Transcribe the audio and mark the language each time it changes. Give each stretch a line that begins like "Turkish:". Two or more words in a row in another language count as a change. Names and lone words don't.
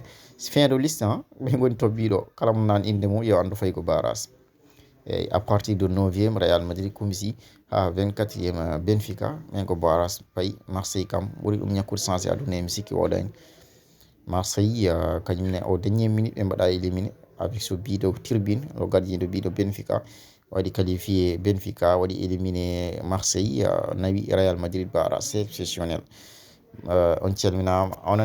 French: Fin de liste hein.
Fula: ɓe goni tobbiɗo kala mo nan inde mum yo andu fayi ko barrage.
French: Et à partir de
Fula: 9e Real Madrid kumsi ha 24e Benfica men ko barrage payi. Marseille kam ɓuri ɗum ñakkude changé aduna mi sikki oɗani Marseille kañumne
French: au dernier minute
Fula: ɓe mbaɗa éliminé
French: avec ce but de Turbine, le gardien de but de Benfica
Fula: waɗi qualifié Benfica waɗi éliminé Marseille nawi Real Madrid barrage.
French: C'est exceptionnel.
Fula: On calminama.